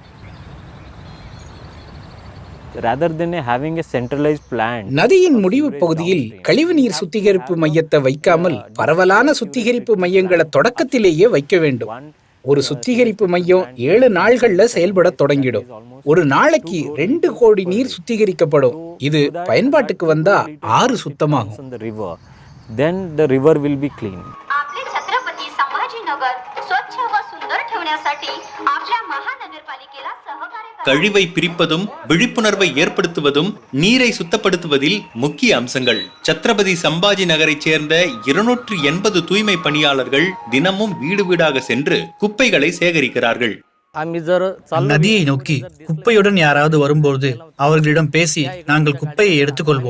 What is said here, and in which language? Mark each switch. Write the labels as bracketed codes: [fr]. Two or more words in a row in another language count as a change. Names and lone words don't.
[ta] நதியின் முடிவு பகுதியில் கழிவுநீர் சுத்திகரிப்பு மையத்தை வைக்காமல் பரவலான சுத்திகரிப்பு மையங்களை தொடக்கத்திலேயே வைக்க வேண்டும். ஒரு சுத்திகரிப்பு மையம் 7 நாள்கள்ல செயல்பட தொடங்கிடும். ஒரு நாளைக்கு 2 கோடி நீர் சுத்திகரிக்கப்படும். இது பயன்பாட்டுக்கு வந்தா ஆறு சுத்தமாகும். [en] then the river will be clean. [mr] आपले छत्रपती संभाजीनगर स्वच्छ व सुंदर ठेवण्यासाठी आपल्या महानगरपालिकेला सहकार्य करा. [ta] கழிவை பிரிப்பதும் விழிப்புணர்வை ஏற்படுத்துவதும் நீரை சுத்தப்படுத்துவதில் முக்கிய அம்சங்கள். சத்ரபதி சம்பாஜி நகரைச் சேர்ந்த 280 தூய்மை பணியாளர்கள் தினமும் வீடு வீடாக சென்று குப்பைகளை சேகரிக்கிறார்கள். நதியை நோக்கி குப்பையுடன் யாராவது வரும்போது அவர்களிடம் பேசி நாங்கள் குப்பையை எடுத்துக்கொள்வோம்.